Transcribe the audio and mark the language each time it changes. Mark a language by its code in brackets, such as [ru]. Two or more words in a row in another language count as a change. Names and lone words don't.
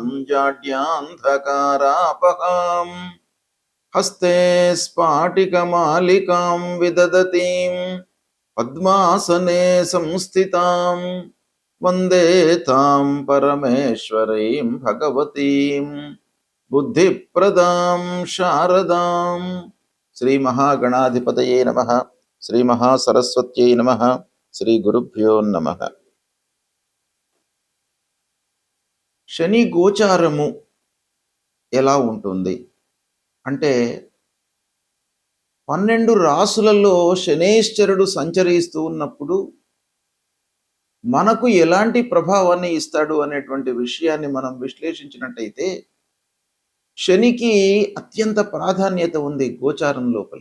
[sa] जाड्यान्धकारापहां हस्ते स्फाटिकमालिकां विदधतीं पद्मासने संस्थितां वन्दे तां परमेश्वरीं भगवतीं बुद्धिप्रदां शारदां। श्री महागणाधिपतये नमः। श्री महासरस्वत्यै नमः। శ్రీ గురుభ్యో నమః. [te] శని గోచారము ఎలా ఉంటుంది అంటే 12 రాసులలో శనేశ్వరుడు సంచరిస్తూ ఉన్నప్పుడు మనకు ఎలాంటి ప్రభావాన్ని ఇస్తాడు అనేటువంటి విషయాన్ని మనం విశ్లేషించినట్టయితే శనికి అత్యంత ప్రాధాన్యత ఉంది గోచారం లోపల.